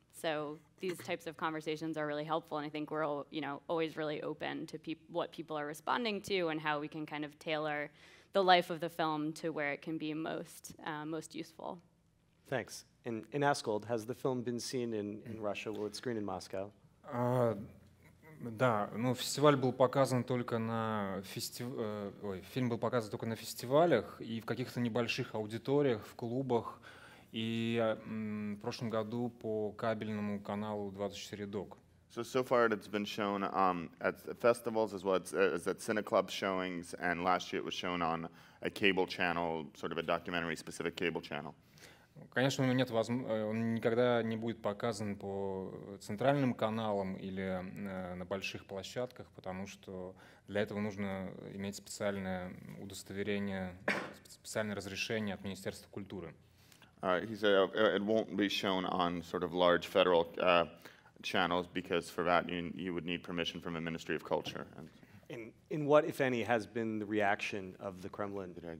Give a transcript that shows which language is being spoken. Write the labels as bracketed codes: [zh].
[en] So these types of conversations are really helpful, and I think we're all, you know, always really open to what people are responding to and how we can kind of tailor the life of the film to where it can be most useful. Thanks. In Askold, has the film been seen in Russia? Will it screen in Moscow? [ru] Да, ну фестиваль был показан только на фильм был показан только на фестивалях и в каких-то небольших аудиториях, в клубах, и в прошлом году по кабельному каналу 24 Док. [en] So far it's been shown at festivals as well as at cineclub showings, and last year it was shown on a cable channel, sort of a documentary-specific cable channel. [ru] Конечно, он никогда не будет показан по центральным каналам или на больших площадках, потому что для этого нужно иметь специальное удостоверение, специальное разрешение от Министерства культуры. [en] He said it won't be shown on sort of large federal channels because for that you would need permission from the Ministry of Culture. In what, if any, has been the reaction of the Kremlin?